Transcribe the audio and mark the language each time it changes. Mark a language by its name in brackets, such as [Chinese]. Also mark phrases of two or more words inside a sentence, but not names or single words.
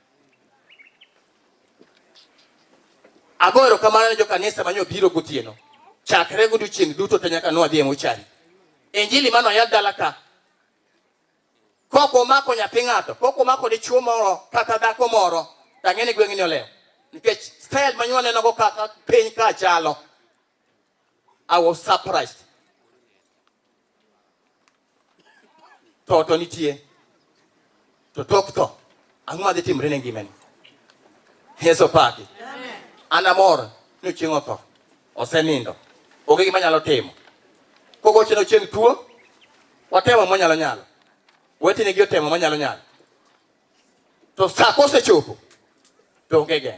[Luo (Kenya and Tanzania)] Agoero kamano ne jo kanisa manyo biro gotieno. Chakre godiochieng' duto to nyaka nwadhi e mochari. Injili mano ya dala ka. Koko mako nyathi ng'ato, koko mako dichuo moro kata dhako moro, tang'eni gweng'ni olewo. Nikech style manyuol neno go kaka piny ka chalo. [English] I was surprised. [Luo (Kenya and Tanzania)] To nitie. To tok to. Ang'o madhi timre ne ngimani? Yesu paki. An amor ni Ochieng otho. Osenindo. Onge gima nyalo timo. Koko cheno Ochieng tuo, watemo monyalo nyalo. Wetene gi otemo manyalo nyalo. To sa kosechopo, to onge geng'.